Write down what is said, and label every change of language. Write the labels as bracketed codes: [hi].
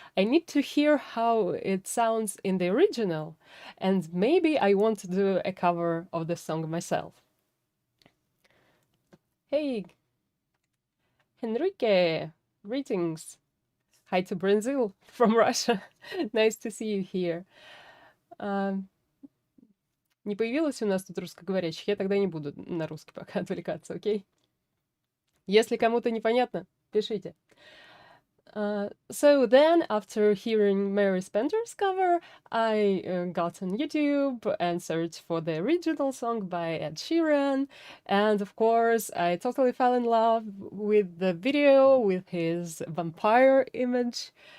[en] I need to hear how it sounds in the original, and maybe I want to do a cover of the song myself. Hey, Henrique, greetings. Hi to Brazil from Russia. Nice to see you here. [ru] Не появилось у нас тут русскоговорящих, я тогда не буду на русский пока отвлекаться, окей? Если кому-то непонятно, пишите. [en] So then, after hearing Mary Spencer's cover, I got on YouTube and searched for the original song by Ed Sheeran. And of course, I totally fell in love with the video, with his vampire image.